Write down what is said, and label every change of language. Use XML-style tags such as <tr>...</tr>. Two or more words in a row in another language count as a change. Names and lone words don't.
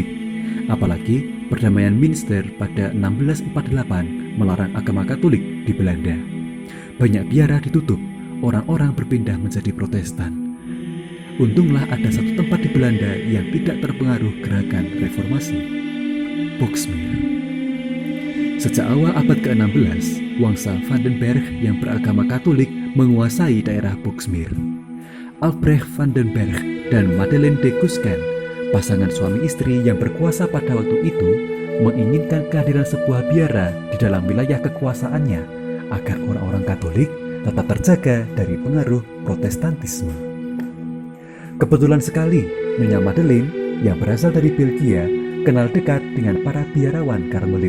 <id>Apalagi perdamaian Münster pada 1648 melarang agama Katolik di Belanda. Banyak biara ditutup, orang-orang berpindah menjadi Protestan. Untunglah ada satu tempat di Belanda yang tidak terpengaruh gerakan reformasi, Boxmeer. Sejak awal abad ke-16, Wangsa van den Berg yang beragama Katolik menguasai daerah Boxmeer. Albrecht van den Berg dan Madeleine de Cuscan, pasangan suami istri yang berkuasa pada waktu itu, menginginkan kehadiran sebuah biara di dalam wilayah kekuasaannya agar orang-orang Katolik tetap terjaga dari pengaruh Protestantisme. Kebetulan sekali, Nyonya Madeleine yang berasal dari Belgia kenal dekat dengan para biarawan Karmelit.</id>